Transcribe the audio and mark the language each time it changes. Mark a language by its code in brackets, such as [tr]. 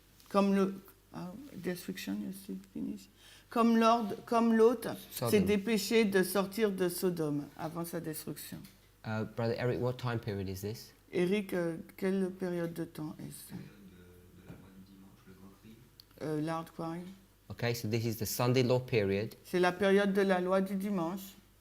[fr] Comme le destruction, you see, finish. Comme l'autre s'est [en] Sodom. [fr] dépêché de sortir de Sodome avant sa destruction. [en] Brother Eric, what time period is this? [fr] Eric, quelle période de temps est-ce? [en] Loud cry. Okay, so this is the Sunday law period. [fr] C'est la période de la loi du dimanche.